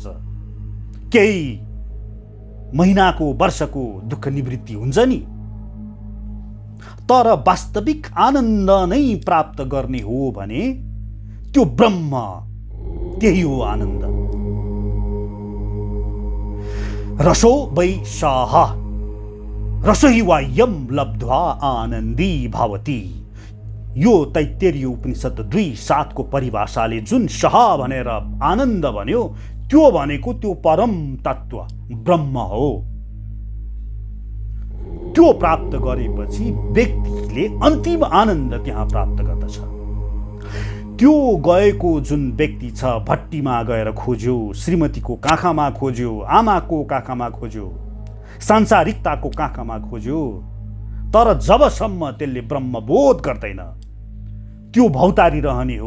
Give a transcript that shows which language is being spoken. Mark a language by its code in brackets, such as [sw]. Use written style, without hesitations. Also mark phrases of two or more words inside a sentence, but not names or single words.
[ne] केही महिनाको वर्षको दुःख निवृत्ति हुन्छ नि, तर वास्तविक आनन्द नै प्राप्त गर्ने हो भने त्यो ब्रह्म, त्यही हो आनन्द। [sa] रसो वै सः रसो हि वायम लब्ध्वा आनन्दी भवति। [ne] यो तैत्तिरीय उपनिषद 2:7 को परिभाषाले जुन सः भनेर आनन्द भन्यो, त्यो भनेको त्यो परम तत्व ब्रह्म हो। त्यो प्राप्त गरेपछि व्यक्तिले अन्तिम आनन्द त्यहाँ प्राप्त गर्दछ। त्यो गएको जुन व्यक्ति छ, भट्टीमा गएर खोज्यो, श्रीमतीको काखमा खोज्यो, आमाको काखमा खोज्यो, सांसारिकताको काखमा खोज्यो, तर जबसम्म त्यसले ब्रह्मबोध गर्दैन त्यो भौतारी रहने हो।